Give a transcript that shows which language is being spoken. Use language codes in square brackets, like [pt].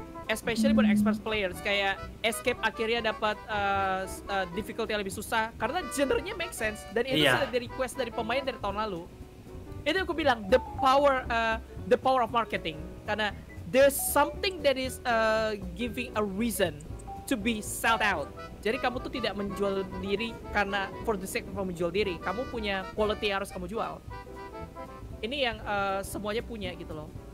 [id] Especially buat [en] expert players, [id] kayak Escape akhirnya dapat difficulty yang lebih susah karena genrenya [en] make sense, [id] dan itu sudah di request dari pemain dari tahun lalu. Itu aku bilang [en] the power of marketing, karena there's something that is giving a reason to be sold out. [id] Jadi kamu tuh tidak menjual diri karena [en] for the sake of [id] menjual diri. Kamu punya quality yang harus kamu jual. Ini yang semuanya punya gitu loh.